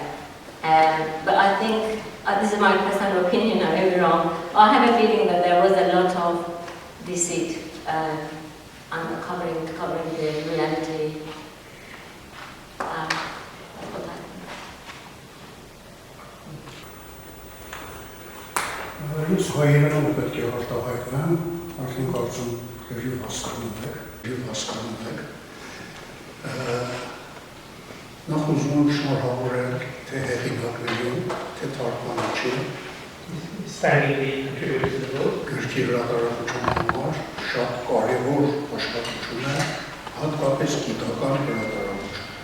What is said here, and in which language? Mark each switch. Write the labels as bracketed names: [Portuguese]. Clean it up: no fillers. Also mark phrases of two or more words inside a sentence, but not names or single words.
[English] But I think, this is my personal opinion, I may be wrong, but I have a feeling that there was a lot of deceit and covering the reality. That's what I think. [Armenian] Ես հայերենով պետք է արտահայտվեմ, արդեն կարծում լրիվ հասկանում եք։ Նախ ուզում եմ շնորհավորել թե հեղինակներին, թե թարգմանիչին, գրքի հրատարակության համար շատ կարևոր աշխատություն է, հատկապես գիտական հրատարակություն։